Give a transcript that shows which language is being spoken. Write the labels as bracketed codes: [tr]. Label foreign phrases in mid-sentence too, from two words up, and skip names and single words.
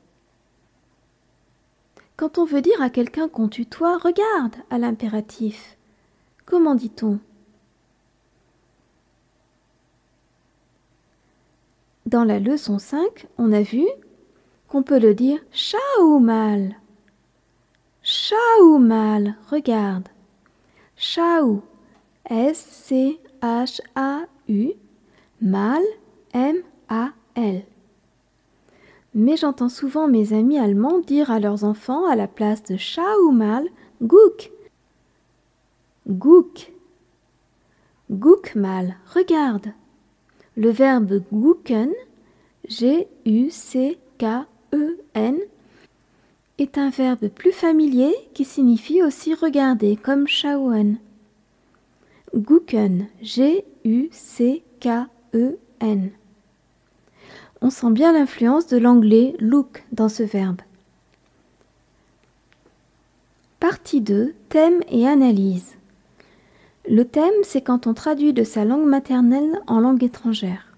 [fr] Quand on veut dire à quelqu'un qu'on tutoie, regarde à l'impératif. Comment dit-on? Dans la leçon 5, on a vu qu'on peut le dire [de] schau mal. Schau mal, regarde. Schau, S-C-H-A-U, mal, M-A-L. [fr] Mais j'entends souvent mes amis allemands dire à leurs enfants à la place de [de] schau mal, [fr] guck. [de] Guck. Guck mal, [fr] regarde. Le verbe gucken, G-U-C-K-E-N, est un verbe plus familier qui signifie aussi regarder, comme schauen. [de] Gucken, G-U-C-K-E-N. [fr] On sent bien l'influence de l'anglais look dans ce verbe. Partie 2, thème et analyse. Le thème, c'est quand on traduit de sa langue maternelle en langue étrangère.